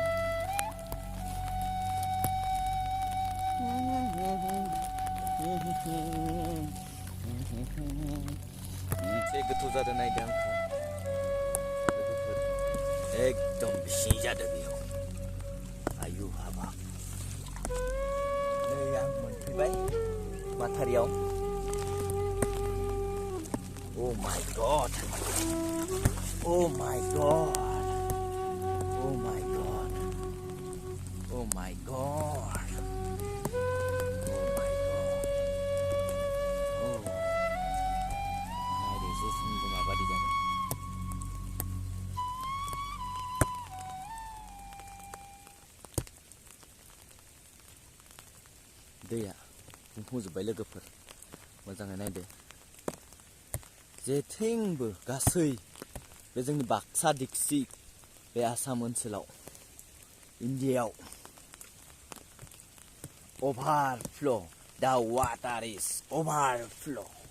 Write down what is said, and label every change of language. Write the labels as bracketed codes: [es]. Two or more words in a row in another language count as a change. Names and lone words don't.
[brx] एसे गोथौ जादों नायदों आंखौ एकदम बिसि जादों बेयाव आयु हाबाब नै आं मोनफैबाय माथारियाव [en] Oh my God Oh my God Oh my God Oh my God Oh my God Oh [brx] नायदो एसे सिंखौ माबादि जादों दैया बुंफबजोब्बाय लोगोफोर मोजाङै नायदो जेथिंबो गासै बे जोंनि बाक्सा डिस्ट्रिक्ट बे आसाम ओनसोलाव इन्डियायाव [en] overflow the water is overflow